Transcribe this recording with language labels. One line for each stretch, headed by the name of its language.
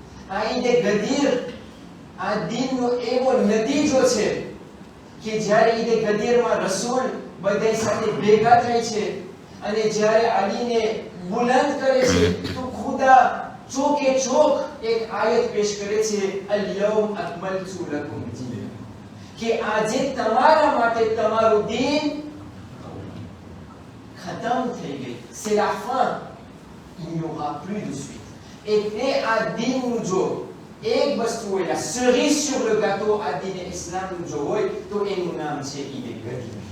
Gujarati: આ ઈદ ગદીર આ દિનનો એવો નતીજો છે કે જ્યારે ઈદ ગદીરમાં રસૂલ બધા સાથે ભેગા થાય છે અને જ્યારે અલીને બુલંદ કરે છે તો ખુદા ચોકે ચોક એક આયત પેશ કરે છે
Arabic: અલ-યૌમ અકમલતુ લકુમ દીનકમ
Gujarati: કે આજે તમારા માટે તમારું દીન ખતમ થઈ ગઈ.
French: c'est la fin, il n'y aura plus de suite.
Gujarati: એટલે આ દીનનું જો એક વસ્તુ હોય,
French: la cerise sur le gâteau
Gujarati: આ દીન ઇસ્લામનું જો હોય તો એનું નામ છે ઈદ ગદીર.